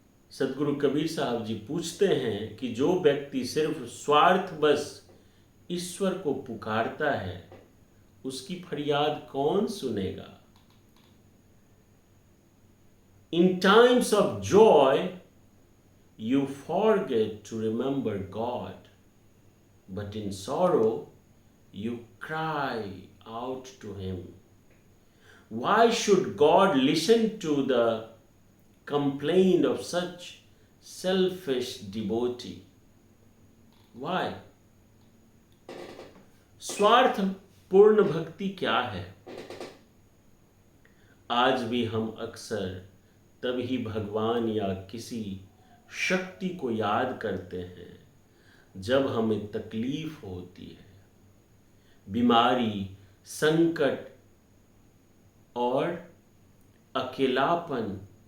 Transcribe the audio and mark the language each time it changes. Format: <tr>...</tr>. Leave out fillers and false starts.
<hi>सदगुरु कबीर साहब जी पूछते हैं कि जो व्यक्ति सिर्फ स्वार्थवश ईश्वर को पुकारता है, उसकी फरियाद कौन सुनेगा।</hi> <en>In times of joy, you forget to remember God, but in sorrow, you cry out to Him. Why should God listen to the complaint of such selfish devotee? Why?</en> <hi>स्वार्थ पूर्ण भक्ति क्या है? आज भी हम अक्सर तभी भगवान या किसी शक्ति को याद करते हैं जब हमें तकलीफ होती है, बीमारी, संकट और अकेलापन।</hi>